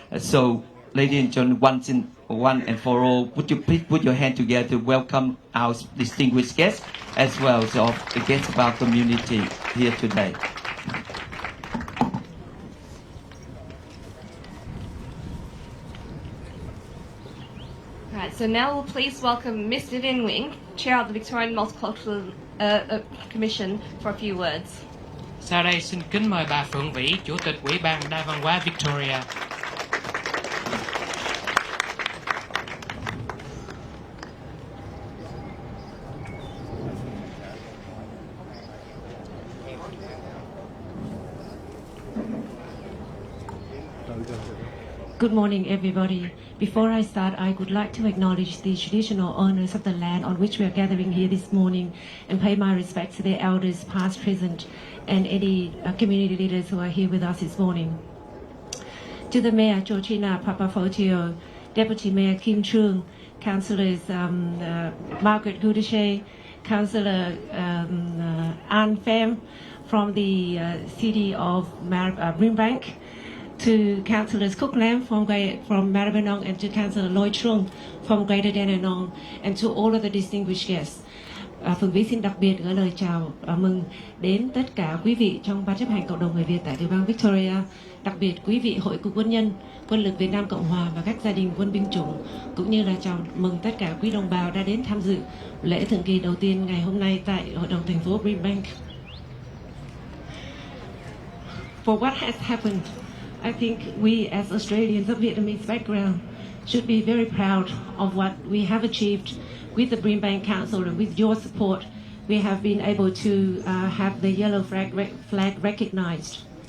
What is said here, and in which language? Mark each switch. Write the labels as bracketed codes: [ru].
[en] So, ladies and gentlemen, one and for all, would you please put your hand together to welcome our distinguished guests as well as the guests of our community here today. Right, so now we'll please welcome Miss Vivian Wing, Chair of the Victorian Multicultural Commission, for a few words. [vi] Sau đây xin kính mời bà Phượng Vĩ, Chủ tịch Ủy ban Đa văn hóa Victoria. [en] Good morning, everybody. Before I start, I would like to acknowledge the traditional owners of the land on which we are gathering here this morning and pay my respects to their elders, past, present, and any community leaders who are here with us this morning. To the Mayor, Georgina Papafotio, Deputy Mayor Kim Chung, Councillors Margaret Goudichet, Councillor Anne Pham from the city of Brimbank, to Councillors Cook Lam from Brimbank, and to Councillor Lloyd Trung from Greater Dandenong, and to all of the distinguished guests. [vi] Phượng Vĩ xin đặc biệt gửi lời chào mừng đến tất cả quý vị trong Ban chấp hành Cộng đồng người Việt tại tiểu bang Victoria, đặc biệt quý vị Hội Cựu quân nhân, Quân lực Việt Nam Cộng hòa và các gia đình quân binh chủng, cũng như là chào mừng tất cả quý đồng bào đã đến tham dự lễ thượng kỳ đầu tiên ngày hôm nay tại Hội đồng thành phố Brimbank. [en] For what has happened, I think we as Australians of Vietnamese background should be very proud of what we have achieved with the Brimbank Council, and with your support we have been able to have the yellow flag recognized.